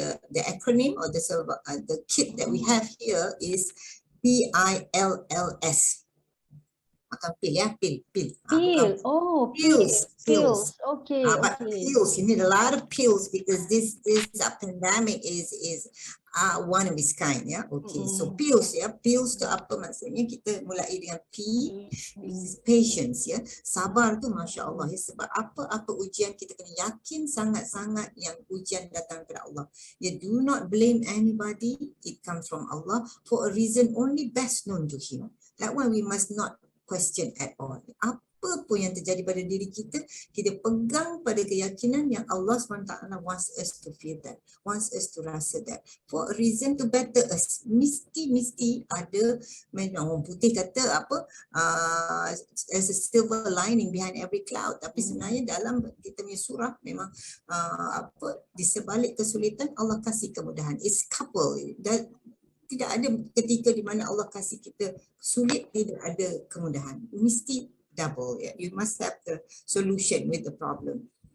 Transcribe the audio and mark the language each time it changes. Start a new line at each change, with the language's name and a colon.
English: The acronym or the kit that we have here is P.I.L.L.S.
Malay: Makan pil ya, pil.
English: P.I.L.L. Oh, Pills. P.I.L.L.S. Okay, But okay. pills, you need a lot of pills because this pandemic is one of its kind, yeah. Okay, so pills,
Malay: ya, pills tu apa maksudnya? Kita mulai dengan P,
English: is patience,
Malay: ya. Sabar tu, masya Allah, ya. Sebab apa ujian kita kena yakin sangat-sangat yang ujian datang daripada Allah.
English: Ya, do not blame anybody. It comes from Allah for a reason only best known to Him. That one we must not question at all.
Malay: Apa pun yang terjadi pada diri kita, kita pegang pada keyakinan yang Allah SWT
English: wants us to feel that, wants us to
Malay: rasa that,
English: for a reason to better us.
Malay: Mesti ada, orang putih kata apa,
English: there's a silver lining behind every cloud.
Malay: Tapi sebenarnya dalam kita punya surah memang di sebalik kesulitan Allah kasih kemudahan.
English: It's couple.
Malay: Tidak ada ketika di mana Allah kasih kita sulit, tidak ada kemudahan. Mesti double. Yeah.
English: You must have the solution with the problem.